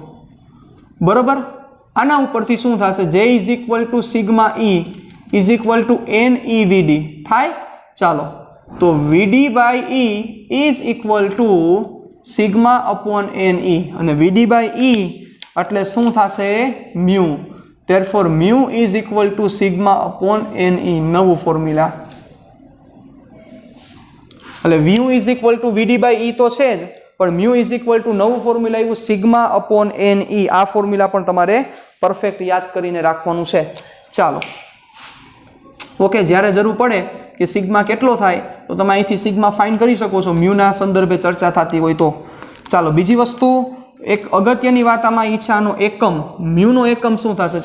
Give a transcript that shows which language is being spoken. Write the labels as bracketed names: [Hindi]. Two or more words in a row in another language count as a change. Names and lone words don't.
[Gujarati] બરોબર? આના ઉપરથી શું થશે? [English] J is equal to sigma E is equal to NeVD [Gujarati] થાય. ચાલો, તો [English] VD by E is equal to sigma upon NE, અને VD by E [Gujarati] એટલે શું થશે? મ્યુ. [English] Therefore mu is equal to sigma upon Ne, [Gujarati] નવું ફોર્મ્યુલા. [English] એટલે mu is equal to VD by E [Gujarati] તો છે જ, પણ [English] mu is equal to [Gujarati] નવું ફોર્મ્યુલા આવ્યું [English] sigma upon Ne. [Gujarati] આ ફોર્મ્યુલા પણ તમારે પરફેક્ટ યાદ કરીને રાખવાનું છે. ચાલો, ઓકે, જ્યારે જરૂર પડે કે સિગ્મા કેટલો થાય તો તમે અહીંથી સિગ્મા ફાઇન્ડ કરી શકો છો, મ્યુના સંદર્ભે ચર્ચા થતી હોય તો. ચાલો, બીજી વસ્તુ, એક અગત્યની વાત આમાં ઈ છે, આનો એકમ, મ્યુનો એકમ શું થશે?